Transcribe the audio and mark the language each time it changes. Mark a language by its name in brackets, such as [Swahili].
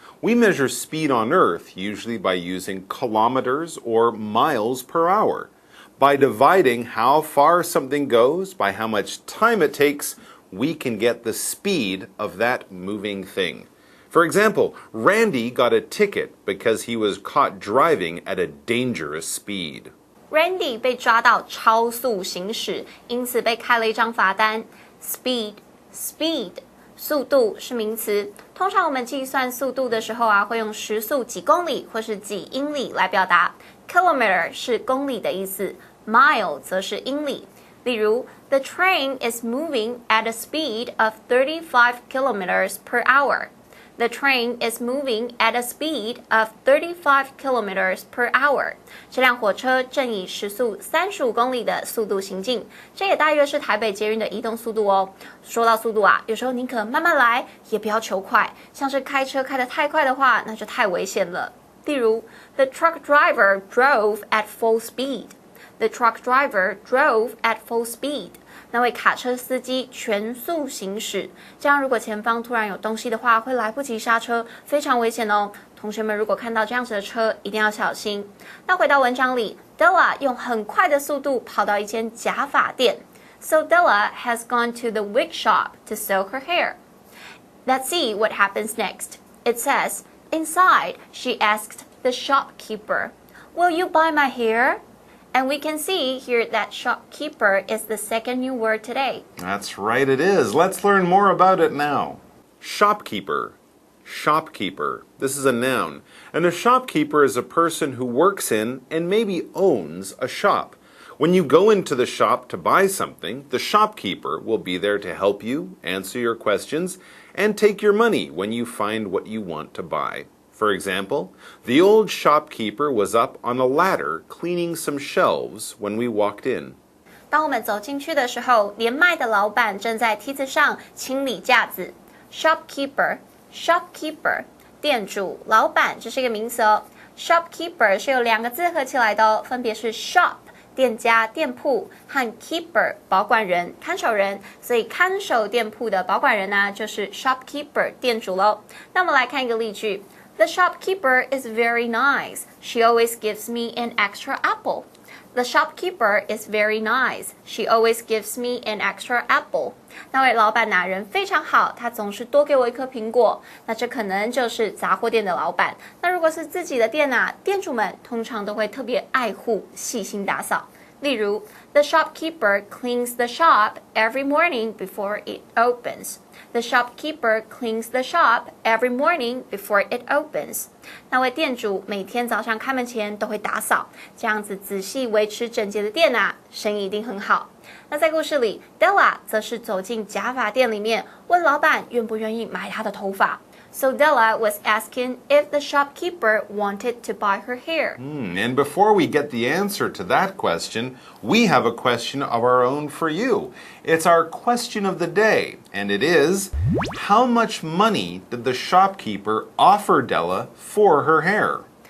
[English] We measure speed on Earth usually by using kilometers or miles per hour. By dividing how far something goes by how much time it takes, we can get the speed of that moving thing. For example, Randy got a ticket because he was caught driving at a dangerous speed. [Chinese] Randy 被抓到超速行驶，因此被开了一张罚单。 [English] speed, speed. [Chinese] 速度是名词，通常我们计算速度的时候啊，会用时速几公里或是几英里来表达。 Kilometer 是公里的意思 ，mile 则是英里。例如 [English] ，The train is moving at a speed of 35 kilometers per hour. The train is moving at a speed of 35 kilometers per hour. [Chinese] 这辆火车正以时速35公里的速度行进，这也大约是台北捷运的移动速度哦。说到速度啊，有时候宁可慢慢来，也不要求快。像是开车开得太快的话，那就太危险了。例如 [English] ，The truck driver drove at full speed. The truck driver drove at full speed. [Chinese] 那位卡车司机全速行驶，这样如果前方突然有东西的话，会来不及刹车，非常危险哦。同学们如果看到这样子的车，一定要小心。那回到文章里 ，Della 用很快的速度跑到一间假发店。 [English] So Della has gone to the wig shop to sew her hair. Let's see what happens next. It says, inside, she asked the shopkeeper, "Will you buy my hair?"And we can see here that shopkeeper is the second new word today. That's right, it is. Let's learn more about it now. Shopkeeper. Shopkeeper. This is a noun. And a shopkeeper is a person who works in and maybe owns a shop. When you go into the shop to buy something, the shopkeeper will be there to help you, answer your questions, and take your money when you find what you want to buy. For example, the old shopkeeper was up on a ladder cleaning some shelves when we walked in. [Chinese] 当我们走进去的时候，连卖的老板正在梯子上清理架子。 [English] Shopkeeper, shopkeeper， [Chinese] 店主、老板，这是一个名词哦。 Shopkeeper 是由两个字合起来的哦，分别是 shop 店家、店铺和 keeper 保管人、看守人，所以看守店铺的保管人呢，就是 shopkeeper 店主喽。那我们来看一个例句。 [English] The shopkeeper is very nice. She always gives me an extra apple. The shopkeeper is very nice. She always gives me an extra apple. [Chinese] 那位老板人非常好，他总是多给我一颗苹果。那这可能就是杂货店的老板。那如果是自己的店啊，店主们通常都会特别爱护、细心打扫。例如 [English] The shopkeeper cleans the shop every morning before it opens. The shopkeeper cleans the shop every morning before it opens. [Chinese] 那位店主每天早上开门前都会打扫，这样子仔细维持整洁的店啊，生意一定很好。那在故事里 ，Della 则是走进假发店里面，问老板愿不愿意买她的头发。 [English] So Della was asking if the shopkeeper wanted to buy her hair. And before we get the answer to that question, we have a question of our own for you. It's our question of the day, and it is, how much money did the shopkeeper offer Della for her hair?